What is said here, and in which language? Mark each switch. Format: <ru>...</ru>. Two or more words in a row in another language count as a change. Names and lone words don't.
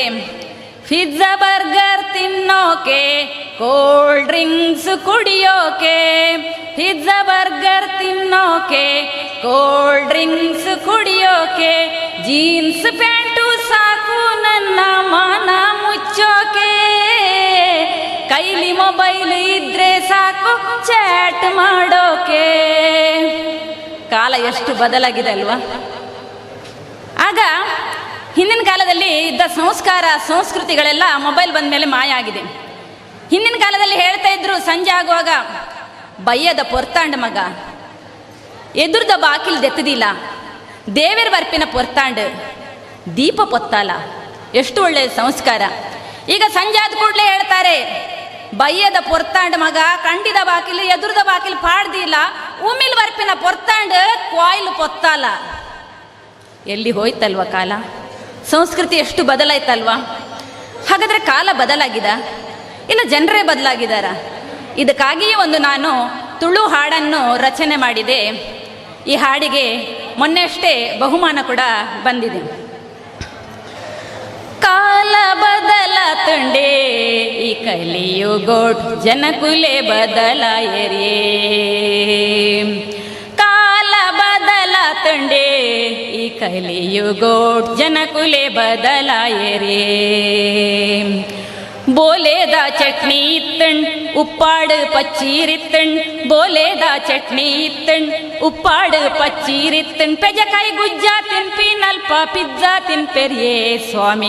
<en>pizza burger</en> <kn>ತಿನ್ನೋಕೆ,</kn> <en>cold drinks</en> <kn>ಕುಡಿಯೋಕೆ,</kn> <en>pizza burger</en> <kn>ತಿನ್ನೋಕೆ,</kn> <en>cold drinks</en> <kn>ಕುಡಿಯೋಕೆ,</kn> <en>jeans pant</en> <kn>ಸಾಕು ನನ್ನ ಮಾನ ಮುಚ್ಚೋಕೆ, ಕೈಲಿ ಮೊಬೈಲ್ ಇದ್ರೆ ಸಾಕು ಚಾಟ್ ಮಾಡೋಕೆ. ಕಾಲ ಎಷ್ಟು ಬದಲಾಗಿದೆ ಅಲ್ವಾ? ಆಗ ಹಿಂದಿನ ಕಾಲದಲ್ಲಿ ಇದ್ದ ಸಂಸ್ಕಾರ ಸಂಸ್ಕೃತಿಗಳೆಲ್ಲ ಮೊಬೈಲ್ ಬಂದ ಮೇಲೆ ಮಾಯ ಆಗಿದೆ. ಹಿಂದಿನ ಕಾಲದಲ್ಲಿ ಹೇಳ್ತಾ ಇದ್ರು, ಸಂಜೆ ಆಗುವಾಗ</kn> <tcy>ಬಯ್ಯದ ಪೊರ್ತಾಂಡ್ ಮಗ, ಎದುರ್ದ ಬಾಕಿಲ್ ದೆತ್ತದಿಲ್ಲ, ದೇವೇರ್ ಬರ್ಪಿನ ಪೊರ್ತಾಂಡ್ ದೀಪ ಪೊತ್ತಾಲ.</tcy> <kn>ಎಷ್ಟು ಒಳ್ಳೆಯ ಸಂಸ್ಕಾರ. ಈಗ ಸಂಜೆ ಆದ ಕೂಡಲೇ ಹೇಳ್ತಾರೆ,</kn> <tcy>ಬಯ್ಯದ ಪೊರ್ತಾಂಡ್ ಮಗ, ಕಂಡಿದ ಬಾಕಿಲು ಎದುರ್ದ ಬಾಕಿಲು ಪಾಡ್ದಿಲ್ಲ, ಉಮಿಲ್ ಬರ್ಪಿನ ಪೊರ್ತಾಂಡ್ ಕ್ವಾಯ್ಲು ಪೊತ್ತಾಲ.</tcy> <kn>ಎಲ್ಲಿ ಹೋಯ್ತಲ್ವ ಕಾಲ? ಸಂಸ್ಕೃತಿ ಎಷ್ಟು ಬದಲಾಯ್ತಲ್ವಾ? ಹಾಗಾದರೆ ಕಾಲ ಬದಲಾಗಿದ ಇಲ್ಲ ಜನರೇ ಬದಲಾಗಿದ್ದಾರ? ಇದಕ್ಕಾಗಿಯೇ ಒಂದು ನಾನು ತುಳು ಹಾಡನ್ನು ರಚನೆ ಮಾಡಿದೆ. ಈ ಹಾಡಿಗೆ ಮೊನ್ನೆಯಷ್ಟೇ ಬಹುಮಾನ ಕೂಡ ಬಂದಿದೆ.</kn> <tcy>ಕಾಲ ಬದಲಾತುಂಡೆ ಈ ಕಲಿಯುಗೋಟ್ ಜನಕುಲೆ ಬದಲಾಯರೇ, ಕಾಲ ಬದಲಾತುಂಡೆ ಈ ಕಲಿಯುಗೋಟ್ ಜನಕುಲೆ ಬದಲಾಯರೇ. ಬೋಲೆದ ಚಟ್ನಿ ಇತ್ತಣ್ ಉಪ್ಪಾಡು ಪಚ್ಚೀರಿತ್ತಣ್, ಬೋಲೆದ ಚಟ್ನಿ ಇತ್ತಣ್ ಉಪ್ಪಾಡು ಪಚ್ಚೀರಿತ್ತಣ್, ಪೆಜಕಾಯಿ ಗುಜ್ಜಾ ತಿನ್ಪಿ ನಲ್ಪ ಪಿಜ್ಜಾ ತಿನ್ಪೆರಿಯೇ ಸ್ವಾಮಿ.</tcy>